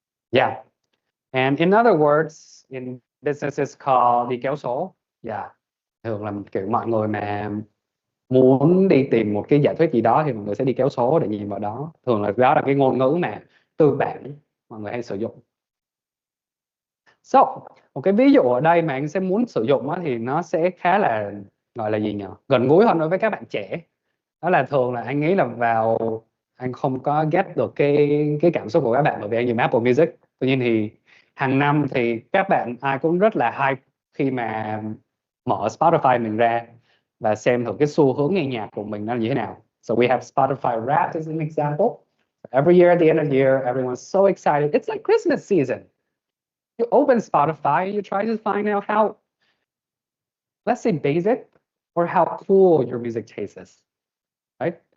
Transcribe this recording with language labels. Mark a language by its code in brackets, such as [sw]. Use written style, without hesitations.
[en] Yeah, and in other words, in business it's called [vi] đi kéo số. Yeah, thường là kiểu mọi người mà muốn đi tìm một cái giả thuyết gì đó thì mọi người sẽ đi kéo số để nhìn vào đó. Thường là đó là cái ngôn ngữ mà tư bản mọi người hay sử dụng. So, một cái ví dụ ở đây mà anh sẽ muốn sử dụng á, thì nó sẽ khá là gọi là gì nhỉ? Gần gũi hơn đối với các bạn trẻ. Đó là thường là anh nghĩ là vào anh không có get được cái cảm xúc của các bạn bởi vì anh dùng Apple Music. Tuy nhiên thì hàng năm thì các bạn ai cũng rất là hype khi mà mở Spotify mình ra và xem thử cái xu hướng nghe nhạc của mình nó là như thế nào. [en] So we have Spotify Wrapped as an example. Every year at the end of the year, everyone's so excited. It's like Christmas season. You open Spotify, you try to find out how, let's say, basic or how cool your music taste is, right?